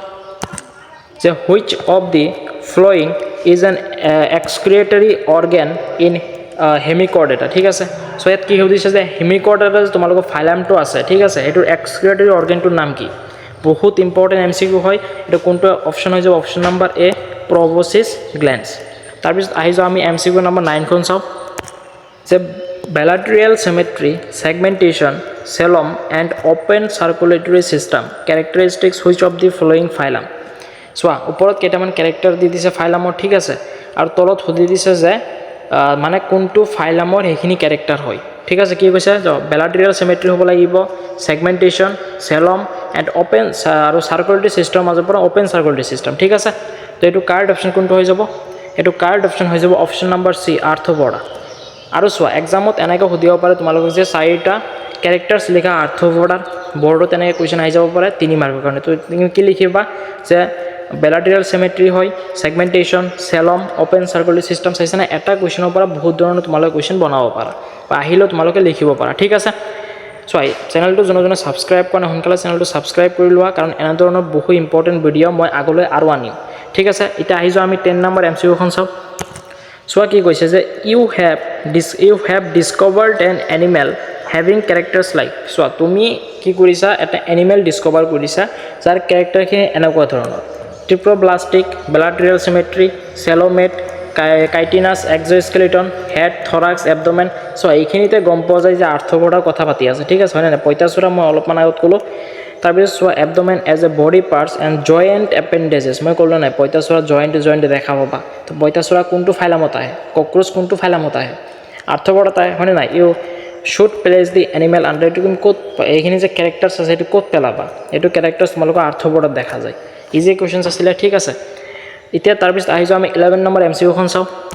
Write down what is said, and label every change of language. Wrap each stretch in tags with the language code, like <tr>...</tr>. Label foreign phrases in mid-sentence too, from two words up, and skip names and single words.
<as>যে</as> <en>which of the following is an excretory organ in Hemichordata</en> <as>ঠিক আছে চ' ইয়াত কি সুধিছে যে হেমিকৰ্ডেটা তোমালোকৰ ফাইলামটো আছে ঠিক আছে এইটোৰ</as> <en>excretory organ</en> <as>নাম কি বহুত</as> <en>important MCQ</en> <as>হয় এইটো কোনটো অপশ্যন হৈ যাব</as> <en>option number A proboscis gland</en> <as>তাৰপিছত আহি যাওঁ আমি এমচিকিউ নম্বৰ 9খন চাওঁ যে</as> <en>bilateral symmetry, segmentation, coelom and open circulatory system characteristics which of the following phylum</en> <as>চোৱা ওপৰত কেইটামান কেৰেক্টাৰ দি দিছে ফাইলামৰ ঠিক আছে আৰু তলত সুধি দিছে যে মানে কোনটো ফাইলামৰ সেইখিনি কেৰেক্টাৰ হয় ঠিক আছে কি কৈছে</as> <en>bilateral symmetry</en> <as>হ'ব লাগিব</as> <en>segmentation, coelom and open</en> <as>আৰু circulatory system মাজৰ পৰা</as> <en>open circulatory system</en> <as>ঠিক আছে তো এইটো</as> <en>correct option</en> <as>কোনটো হৈ যাব এইটো</as> <en>correct option</en> <as>হৈ যাব</as> <en>option number C</en> <as>আৰ্থ্ৰপডা আৰু চোৱা এক্সামত এনেকৈ সুধিব পাৰে তোমালোকক যে 4টা কেৰেক্টাৰ্ছ লিখা আৰ্থ্ৰপডাৰ বৰ্ডত এনেকৈ কুৱেশ্যন আহি যাব পাৰে 3 মাৰ্কৰ কাৰণে তো তুমি কি লিখিবা যে</as> <en>bilateral symmetry</en> <as>হয়</as> <en>segmentation coelom open circulatory system</en> <as>চাইছানে এটা কুৱেশ্যনৰ পৰা বহুত ধৰণৰ তোমালোকে কুৱেশ্যন বনাব পাৰা বা আহিলেও তোমালোকে লিখিব পাৰা ঠিক আছে চোৱা চেনেলটো যোনে ছাবস্ক্ৰাইব কৰা সোনকালে চেনেলটো ছাবস্ক্ৰাইব কৰি লোৱা কাৰণ এনে ধৰণৰ বহু</as> <en>important video'</en> <as>মই আগলৈ আৰু আনিম ঠিক আছে এতিয়া আহি যাওঁ আমি 10 নম্বৰ এমচিকিউখন চাওঁ চোৱা কি কৈছে যে ইউ</as> <en>have discovered an animal having characters like</en> <as>চোৱা তুমি কি কৰিছা এটা এনিমেল ডিস্কভাৰ কৰিছা যাৰ কেৰেক্টাৰখিনি এনেকুৱা ধৰণৰ</as> <en>ট্ৰিপ্ৰ'ব্লাষ্টিক bilateral symmetry coelomate chitinous exoskeleton head thorax abdomen</en> <as>চোৱা এইখিনিতে গম পোৱা যায় যে আৰ্থ্ৰপডাৰ কথা পাতি আছে ঠিক আছে হয়নে নাই পঁইতাচোৰা মই অলপমান আগত ক'লোঁ তাৰপিছত চোৱা</as> <en>abdomen as a body parts and joint appendages</en> <as>মই ক'লোঁ নাই পঁইতাচোৰা জইণ্ট দেখা পাবা তো পঁইতাচোৰা কোনটো ফাইলামত আহে কক্ৰচ কোনটো ফাইলামত আহে আৰ্থ্ৰপডাত আহে হয়নে নাই</as> <en>you should place the animal under</en> <as>এইটো তুমি ক'ত এইখিনি যে কেৰেক্টাৰ্ছ আছে সেইটো ক'ত পেলাবা এইটো কেৰেক্টাৰ্ছ তোমালোকৰ আৰ্থ্ৰপডাত দেখা যায়</as> <en>easy questions</en> <as>আছিলে ঠিক আছে এতিয়া তাৰপিছত আহি যাওঁ আমি 11 নম্বৰ এমচিকিউখন চাওঁ</as>